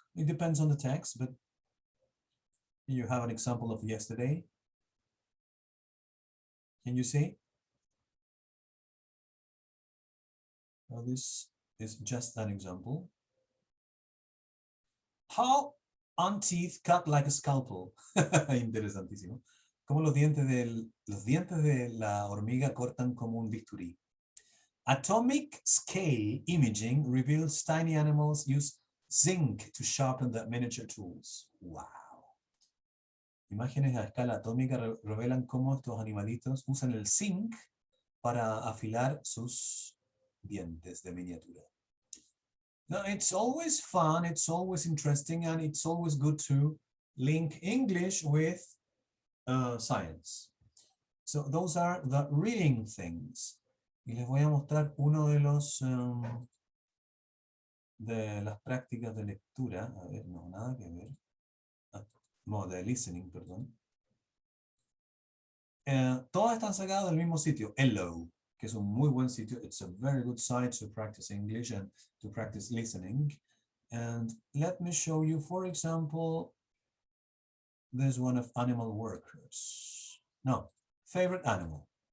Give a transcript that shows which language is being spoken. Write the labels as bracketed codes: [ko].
[en] It depends on the text, but you have an example of yesterday. Can you see? Well, this is just an example. How teeth cut like a scalpel. [es] Interesantísimo. Cómo los dientes de la hormiga cortan como un bisturí. [en] Atomic scale imaging reveals tiny animals use zinc to sharpen the miniature tools. Wow. [es] Imágenes a escala atómica revelan cómo estos animalitos usan el zinc para afilar sus dientes de miniatura. [en] Now, it's always fun, it's always interesting, and it's always good to link English with science. So those are the reading things. [es] Y les voy a mostrar uno de los de las prácticas de lectura. A ver, no, nada que ver. No, de listening, perdón. Todas están sacadas del mismo sitio, Hello, que es un muy buen sitio. [en] It's a very good site to practice English and to practice listening. And let me show you, for example, there's one of animal workers. No, favorite animal.